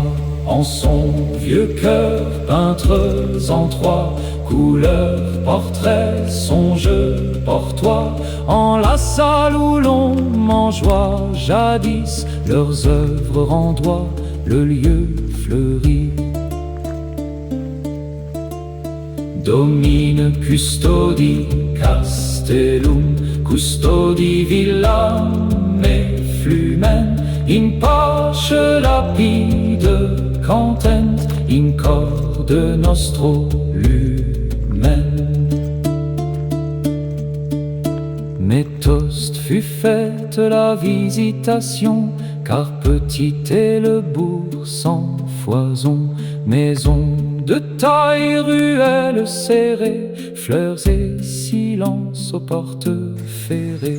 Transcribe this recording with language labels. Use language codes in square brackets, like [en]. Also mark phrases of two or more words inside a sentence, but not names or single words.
[fr] En son vieux cœur, peintres en trois couleurs, portraits, songe, portois, en la salle où l'on mangeoit jadis, leurs œuvres rendoient le lieu fleuri. [la] Domine custodi castellum, custodi villam et flumen, in pace lapide content, in corde nostro lumen. [fr] Mais tost fut faite la visitation, car petit est le bourg sans foison, maison de taille, ruelle serrée, fleurs et silence aux portes ferrées.